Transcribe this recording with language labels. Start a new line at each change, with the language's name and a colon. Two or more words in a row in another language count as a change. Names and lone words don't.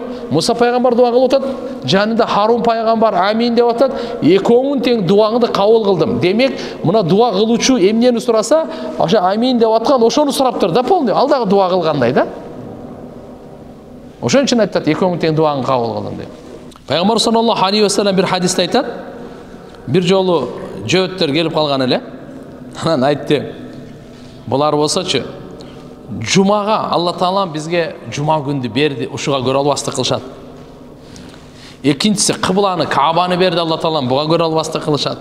Kyrgyz: Муса пайгамбар дуа кылып атат, жанында Харун пайгамбар амин деп атат, экөөңүн тең дуаңды кабыл кылдым. Демек, мына дуа кылуучу эмнени сураса, ошо амин деп аткан ошону сураптыр да, полный. Ал дагы дуа кылгандай да. Ошон үчүн айтат, экөөңүн тең дуаңды кабыл кылдым деп. Пайгамбар саллаллаху алейхи ва саллям бир хадисте айтат, бир жолу жөөттөр келип калган эле. Анан айтты: "Булар болсочу, Жумага Алла Таала бизге жума күндү берди, ушуга көрө албастык кылышат. Экинчиси кыбланы, Каабаны берди Алла Таала, буга көрө албастык кылышат.